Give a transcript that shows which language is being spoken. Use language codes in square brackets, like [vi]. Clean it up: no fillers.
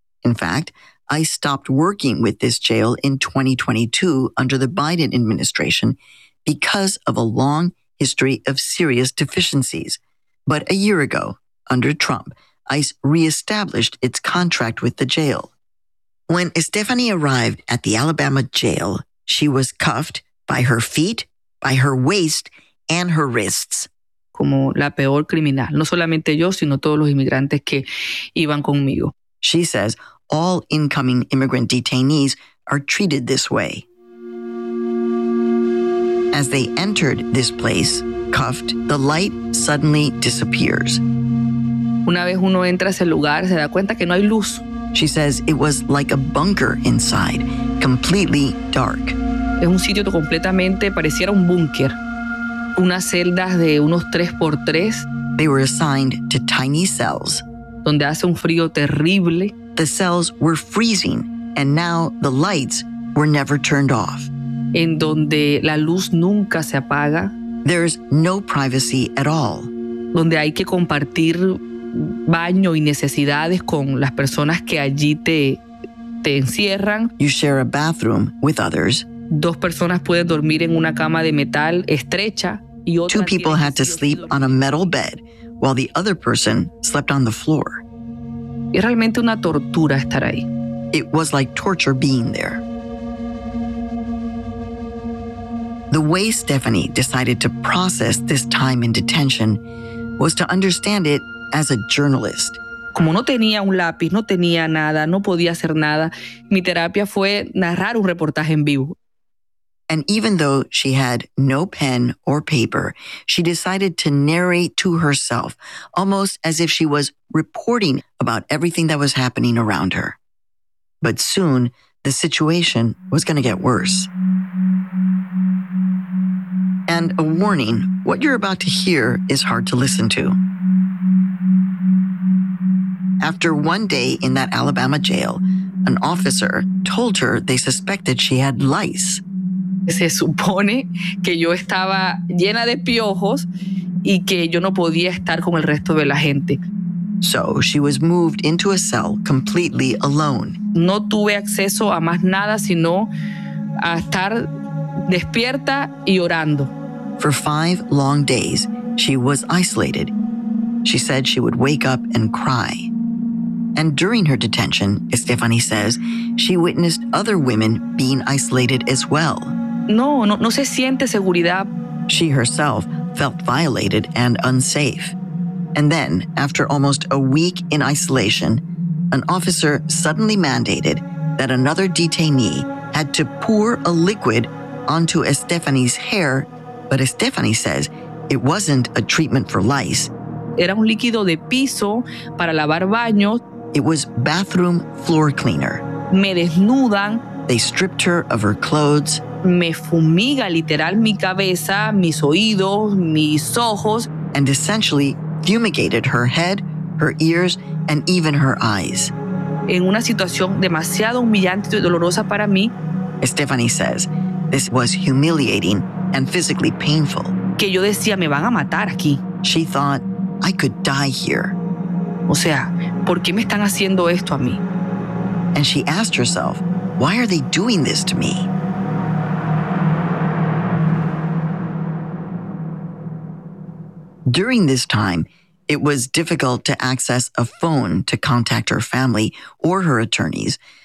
[en] In fact, ICE stopped working with this jail in 2022 under the Biden administration because of a long history of serious deficiencies. But a year ago, under Trump, ICE reestablished its contract with the jail. When Stephanie arrived at the Alabama jail, she was cuffed by her feet by her waist and her wrists. [es] Como la peor criminal, no solamente yo, sino todos los inmigrantes que iban conmigo. [en] She says all incoming immigrant detainees are treated this way. As they entered this place, cuffed, the light suddenly disappears. [es] Una vez uno entra a ese lugar, se da cuenta que no hay luz. [en] She says it was like a bunker inside, completely dark. [es] Es un sitio que completamente pareciera un búnker. Unas celdas de unos 3x3. [en] They were assigned to tiny cells. [es] Donde hace un frío terrible. [en] The cells were freezing, and now the lights were never turned off. [es] En donde la luz nunca se apaga. [en] There's no privacy at all. [es] Donde hay que compartir baño y necesidades con las personas que allí te encierran. [en] You share a bathroom with others. [es] Dos personas pueden dormir en una cama de metal estrecha y otra. [en] Two people had to sleep on a metal bed while the other person slept on the floor. [es] Es realmente una tortura estar ahí. [en] It was like torture being there. The way Stephanie decided to process this time in detention was to understand it as a journalist. [es] Como no tenía un lápiz, no tenía nada, no podía hacer nada, mi terapia fue narrar un reportaje en vivo. [en] And even though she had no pen or paper, she decided to narrate to herself, almost as if she was reporting about everything that was happening around her. But soon, the situation was going to get worse. And a warning, what you're about to hear is hard to listen to. After one day in that Alabama jail, an officer told her they suspected she had lice. [es] Se supone que yo estaba llena de piojos y que yo no podía estar con el resto de la gente. [en] So she was moved into a cell completely alone. [es] No tuve acceso a más nada sino a estar despierta y orando. [en] For 5 long days, she was isolated. She said she would wake up and cry. And during her detention, Stephanie says, she witnessed other women being isolated as well. [es] No se siente seguridad. [en] She herself felt violated and unsafe. And then, after almost a week in isolation, an officer suddenly mandated that another detainee had to pour a liquid onto Stephanie's hair. But Stephanie says it wasn't a treatment for lice. [es] Era un líquido de piso para lavar baños. [en] It was bathroom floor cleaner. [es] Me desnudan. [en] They stripped her of her clothes. [es] Me fumiga literal mi cabeza, mis oídos, mis ojos. [en] And essentially fumigated her head, her ears, and even her eyes. [es] En una situación demasiado humillante y dolorosa para mí. [en] Stephanie says this was humiliating and physically painful. [es] Que yo decía, me van a matar aquí. [en] She thought, I could die here. [es] O sea, ¿por qué me están haciendo esto a mí? [en] And she asked herself, why are they doing this to me? During this time, it was difficult to access a phone to contact her family or her attorneys.